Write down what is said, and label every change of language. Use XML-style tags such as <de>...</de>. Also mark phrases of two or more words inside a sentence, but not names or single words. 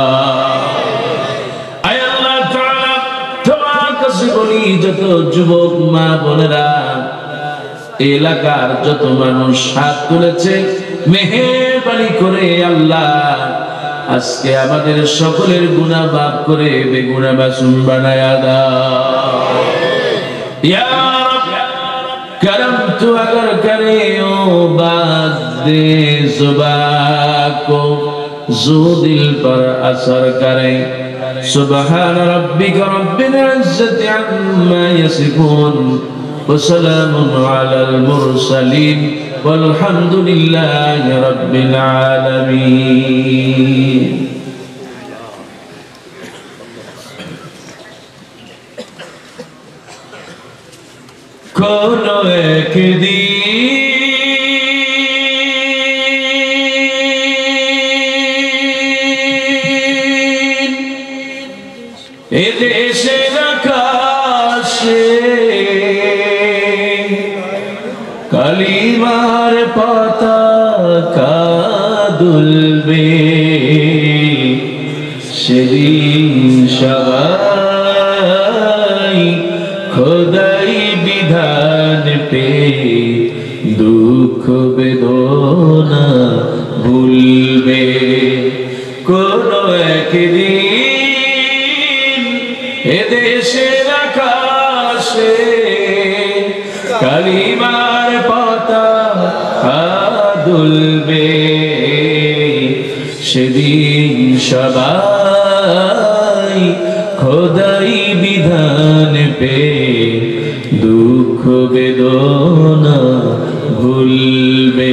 <bn>আয় আল্লাহ তাআলা তোমার কাছে বলি, যত যুবক মা বোনেরা এলাকার যত মানুষ হাত তুলেছে মেহেরবানি করে আল্লাহ আজকে আমাদের সকলের গুনাহ মাফ করে বেগুনাহ মাসুম বানায়া দাও</bn> <ar>يا رب.</ar> <ur>करम तू अगर करे ओ बात दे जुबान को जो दिल पर असर करे।</ur> <ar>سبحان ربك رب العزة عما يصفون وسلام على المرسلين والحمد لله رب العالمين.</ar> <bn>কোনো এক দিন এ দেশের আকাশে কালিমার পতাকা দুলবে, সেদিন সবাই খোদাই বিধান পে দুঃখ বেদনা ভুলবে। কোন একদিন এদেশের আকাশে কালিমার পতাকা দুলবে, সেদিন সবাই খোদাই বিধান পে দুঃখ বেদনা ভুলবে।</bn>